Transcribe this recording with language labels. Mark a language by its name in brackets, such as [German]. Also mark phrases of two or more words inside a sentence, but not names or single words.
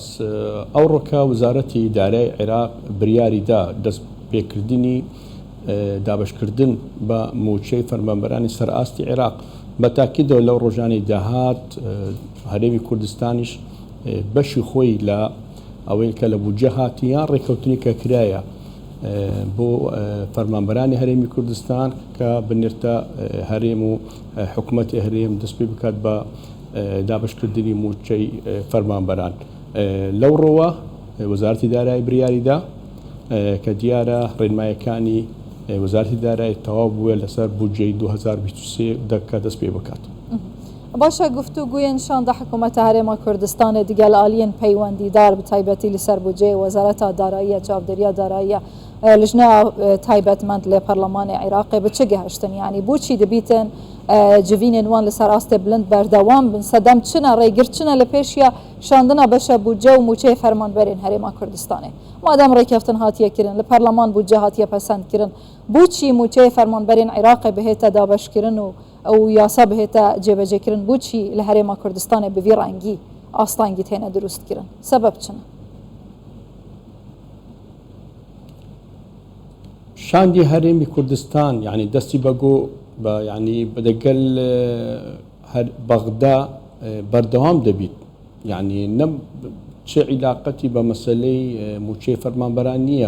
[Central Kurdish] ئەو ڕۆکە وزارەتی ئیدارەی عێراق بریاریدا دەست پێکردنی دابشکردن بە موچەی فەرمانبەرانی سەرئاستی عێراق بە تاکیدەوە لەو ڕۆژانەی داهات هەرێمی کوردستانیش بەشی خۆی لە ئەوەی کە لە بودجە هاتیان ڕێکەوتنی کە کرایە بۆ فەرمانبەرانی هەرێمی کوردستان کە بنێرتە هەرێم و حکوومەتی هەرێم دەست پێ بکات بە دابشکردنی موچەی فەرمانبەران. لەو ڕۆوە وەزارەتی دارایی بریاریدا کە دیارە ڕێنمایەکانی وەزارەتی دارایی تەواو بووە لەسەر بودجەی 2023 دەکە دەست پێ بکات. [Kurdish] باشە گفتوگویان شاندا حکوومەتە هەرێما کوردستانê digel aliyên peywendîdar bi taybetî li ser bûceyê Wezareta Darayî Çavdêriya Darayî lijna taybetmend lê Parlemanê Iraqê bi çi gihiştin, yanî bûçî dibîtin civînên wan li ser astê bilind berdewam bin sedem çina rêgirçina li pêşiya şandina beşa bûce û mûçeyê fermanberên Herêma Kurdistanê. Madem rêkeftin hatiye kirin li Parleman bûce hatiye pesend kirin, bûçî mûçeyê fermanberên Iraqê bihête dabeşkirin û ئەو یاسا بهێتە جێبەجێکردن بچی لە هەرێما کوردستانê bi vî rengî astangî têne durustkirin sebeb çi ne؟ [Central Kurdish] شاندی هەرێمی کوردستان یعنی دەستی بەگۆ بە ینی بەدەگەل بەغدا بەردەوام دەبیت، یعنی نە چه عیلاقەتی بە مەسلەی موچەی فەرمانبەران نییە.